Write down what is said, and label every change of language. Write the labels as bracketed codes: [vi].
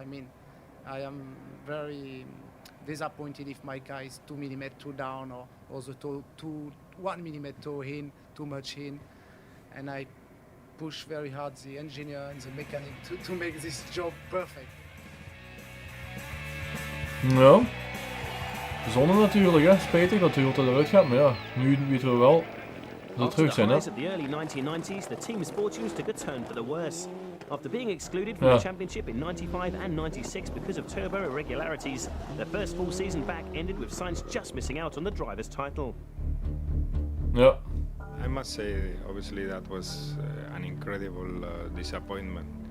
[en] I mean, I am very disappointed if my car is 2 mm too down or the 1 mm too much in, and I push very hard the engineer and the mechanic to make this job perfect. [nl] Ja, zonde natuurlijk, hè. Spijtig dat Toyota eruit gaat, maar ja, nu weten we wel dat ze terug zijn, hè. [en] After the early 1990s, the team's fortunes took a turn for the worse. After being excluded from the championship in 95 and 96 because of turbo irregularities, their first full season back ended with Sainz just missing out on the driver's title. Yeah. I must say, obviously, that was an incredible disappointment.